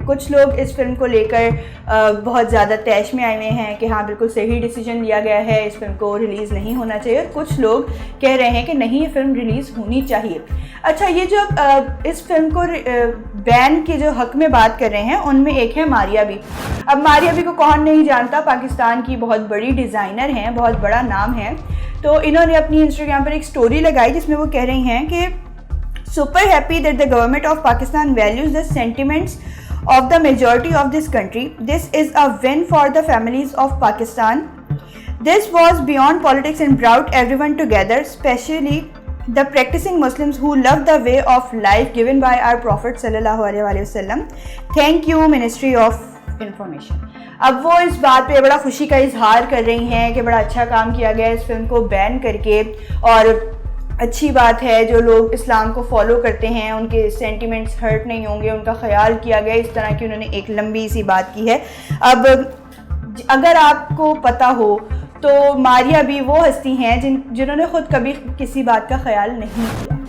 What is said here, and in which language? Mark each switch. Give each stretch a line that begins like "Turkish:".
Hindi: कुछ लोग इस फिल्म को लेकर बहुत ज़्यादा तैश में आए हुए हैं कि हाँ बिल्कुल सही डिसीजन लिया गया है, इस फिल्म को रिलीज़ नहीं होना चाहिए, और कुछ लोग कह रहे हैं कि नहीं, ये फिल्म रिलीज़ होनी चाहिए। अच्छा, ये जो इस फिल्म को बैन के जो हक में बात कर रहे हैं उनमें एक है मारिया बी। अब मारिया बी को कौन नहीं जानता, पाकिस्तान की बहुत बड़ी डिज़ाइनर हैं, बहुत बड़ा नाम है। तो इन्होंने अपनी इंस्टाग्राम पर एक स्टोरी लगाई जिसमें वो कह रही हैं कि
English: super happy that the government of Pakistan values the sentiments of the majority of this country. This is a win for the families of Pakistan. This was beyond politics and brought everyone together, especially the practicing Muslims who love the way of life given by our Prophet sallallahu alaihi wasallam. Thank you, Ministry of Information.
Hindi: अब वो इस बात पे बड़ा खुशी का इजहार कर रही हैं कि बड़ा अच्छा काम किया गया इस फिल्म को बैन करके, और अच्छी बात है जो लोग इस्लाम को फॉलो करते हैं उनके सेंटिमेंट्स हर्ट नहीं होंगे, उनका ख्याल किया गया। इस तरह की उन्होंने एक लंबी सी बात की है। अब अगर आपको पता हो तो मारिया भी वो हस्ती हैं जिन्होंने खुद कभी किसी बात का ख्याल नहीं किया।